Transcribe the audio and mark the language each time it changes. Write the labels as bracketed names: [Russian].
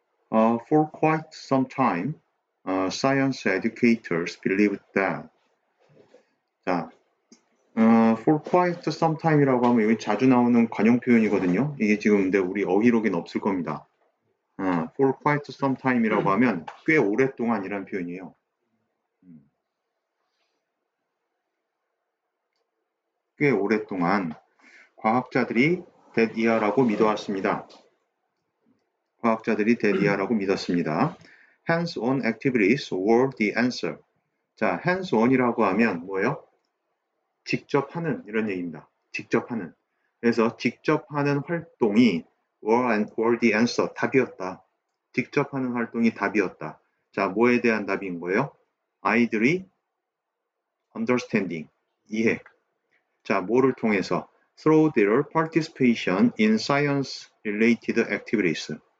[English] For quite some time, science educators believed that. [Korean] 자, [English] for quite some time [Korean] 이라고 하면 여기 자주 나오는 관용 표현이거든요. 이게 지금 근데 우리 어휘록에는 없을 겁니다. [English] For quite some time [Korean] 이라고 하면 꽤 오랫동안이란 표현이에요. 꽤 오랫동안 과학자들이 [English] that year [Korean] 라고 믿어왔습니다. 과학자들이 [English] that year [Korean] 라고 믿었습니다. [English] Hands-on activities were the answer. [Korean] 자, hands-on이라고 하면 뭐예요? 직접 하는 이런 얘기입니다. 직접 하는. 그래서 직접 하는 활동이 [English] were the answer, [Korean] 답이었다. 직접 하는 활동이 답이었다. 자, 뭐에 대한 답인 거예요? 아이들이 understanding, 이해. 자, 뭐를 통해서? [English] Through their participation in science-related activities.